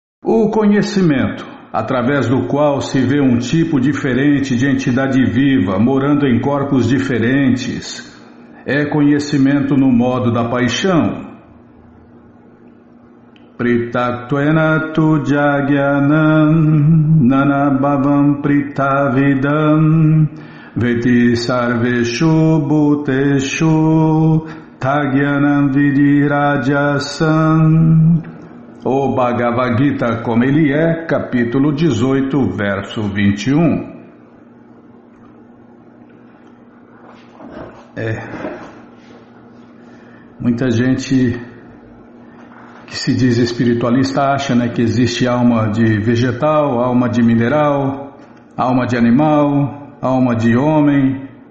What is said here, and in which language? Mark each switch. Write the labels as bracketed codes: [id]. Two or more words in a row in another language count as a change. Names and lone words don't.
[pt] O conhecimento, através do qual se vê um tipo diferente de entidade viva morando em corpos diferentes, é conhecimento no modo da paixão. [sa] पृथक्त्वेन तु यज्ज्ञानं नानाभावान् पृथग्विधान् वेत्ति सर्वेषु भूतेषु तज्ज्ञानं विद्धि राजसम्. [pt] O Bhagavad Gita como ele é, capítulo 18, verso 21. Muita gente que se diz espiritualista acha, né, que existe alma de vegetal, alma de mineral, alma de animal, alma de homem.